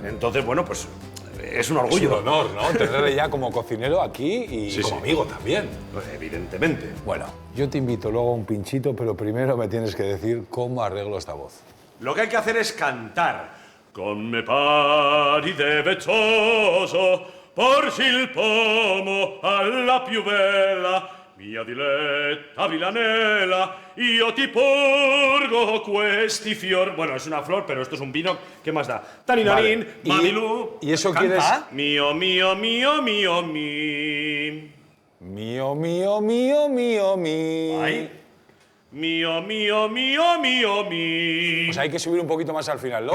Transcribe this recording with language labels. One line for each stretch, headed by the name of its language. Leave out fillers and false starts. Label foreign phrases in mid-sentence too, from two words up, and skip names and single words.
Spanish: Entonces, bueno, pues es un orgullo. Es un honor, ¿no? Tenerle ya como cocinero aquí y como amigo también. Evidentemente. Bueno, yo te invito luego a un pinchito, pero primero me tienes que decir cómo arreglo esta voz. Lo que hay que hacer es cantar.
Italian: Con me pari de becioso, porgi il pomo alla più bella, mia diletta villanella, io ti porgo questi fior...
Spanish: Bueno, es una flor, pero esto es un vino. ¿Qué más da? Taninarín, Vale. mamilú... ¿Y eso ¿Canta? quieres? Mío, mío, mío, mío, mi. Mío, mío, mío, mío, mío. Ay. Mío, mío, mío, mío, mi. Pues hay que subir un poquito más al final, ¿no?